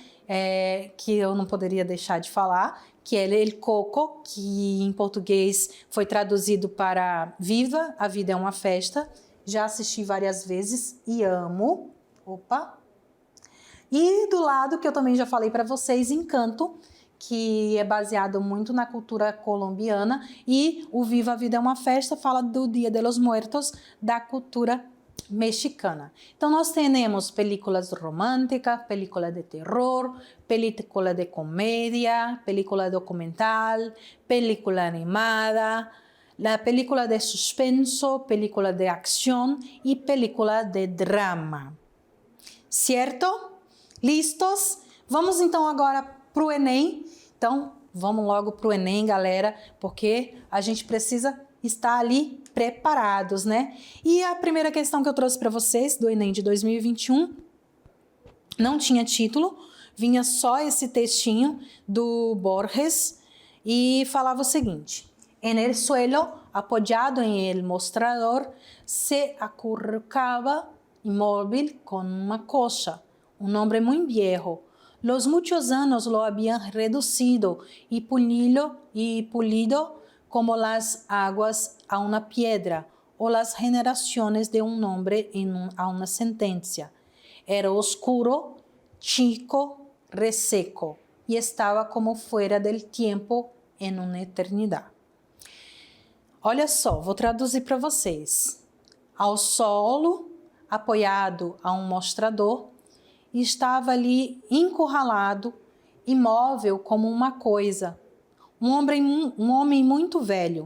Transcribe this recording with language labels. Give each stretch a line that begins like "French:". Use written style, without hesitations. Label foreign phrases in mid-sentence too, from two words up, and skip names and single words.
Portuguese: Que eu não poderia deixar de falar, que é El Coco, que em português foi traduzido para Viva, a vida é uma festa. Já assisti várias vezes e amo. E do lado, que eu também já falei para vocês, Encanto, que é baseado muito na cultura colombiana, e o Viva a Vida é uma Festa fala do Dia de los Muertos, da cultura mexicana. Então, nós temos películas românticas,
Spanish: película de terror, película de comédia, película documental, película animada, la película de suspenso, película de acción e película de drama.
Portuguese: Certo? Listos? Vamos então agora para o Enem. Então, vamos logo para o Enem, galera, porque a gente precisa estar ali preparados, né? E a primeira questão que eu trouxe para vocês do Enem de 2021 não tinha título, vinha só esse textinho do Borges e falava o seguinte:
Spanish: en el suelo, apoyado en el mostrador, se acurrucaba inmóvil con una cosa, un hombre muy viejo. Los muchos años lo habían reducido y pulido como las aguas a una piedra o las generaciones de un hombre a una sentencia. Era oscuro, chico, reseco y estaba como fuera del tiempo en una eternidad.
Portuguese: Olha só, vou traduzir para vocês. Ao solo, apoiado a um mostrador, estava ali encurralado, imóvel como uma coisa, um homem muito velho.